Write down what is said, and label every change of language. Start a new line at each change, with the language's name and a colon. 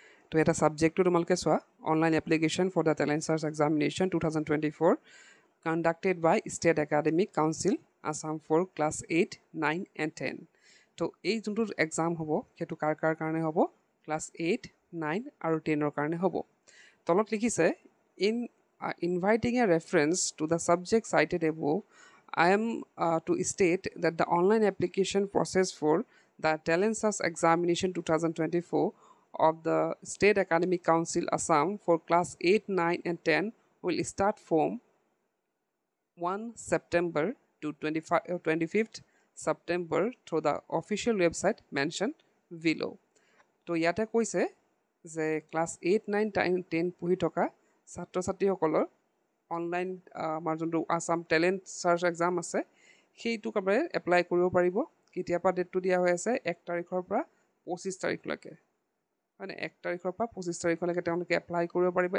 Assamese: তো এটা ছাবজেক্টটো তোমালোকে চোৱা,
English: Online application for the talent search examination 2024 conducted by State Academic Council Assam for class 8, 9 and 10.
Assamese: তো এই যোনটো এক্সাম হ'ব সেইটো কাৰ কাৰণে হ'ব, ক্লাছ 8, 9 আৰু 10ৰ কাৰণে হ'ব। তলত লিখিছে
English: inviting a reference to the subject cited above, I am to state that the online application process for the Talent Search Examination 2024 of the State Academic Council Assam for class 8, 9 and 10 will start from 1 September to 25th September through the official website mentioned below.
Assamese: তো ইয়াতে কৈছে যে class 8, 9, 10 পঢ়ি থকা ছাত্ৰ ছাত্ৰীসকলৰ online আমাৰ যোনটো আসাম টেলেণ্ট সাৰ্চ এক্সাম আছে সেইটো কাবাৰে এপ্লাই কৰিব পাৰিব। কেতিয়াৰ পৰা ডেটটো দিয়া হৈ আছে 1 তাৰিখৰ পৰা 25 তাৰিখলৈকে, মানে 1 তাৰিখৰ পৰা 25 তাৰিখলৈকে তেওঁলোকে এপ্লাই কৰিব পাৰিব।